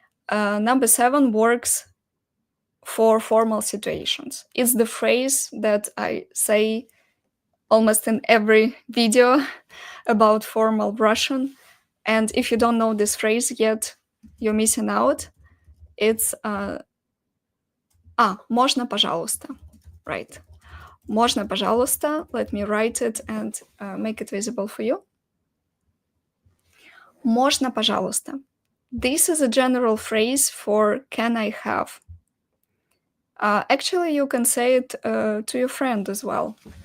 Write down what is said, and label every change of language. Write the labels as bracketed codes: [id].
[en] Number 7 works for formal situations. It's the phrase that I say almost in every video about formal Russian. And if you don't know this phrase yet, you're missing out. [ru] It's Можно, пожалуйста. Right. Можно, пожалуйста. [en] Let me write it and make it visible for you. [ru] Можно, пожалуйста. [en] This is a general phrase for can I have. Actually, you can say it to your friend as well.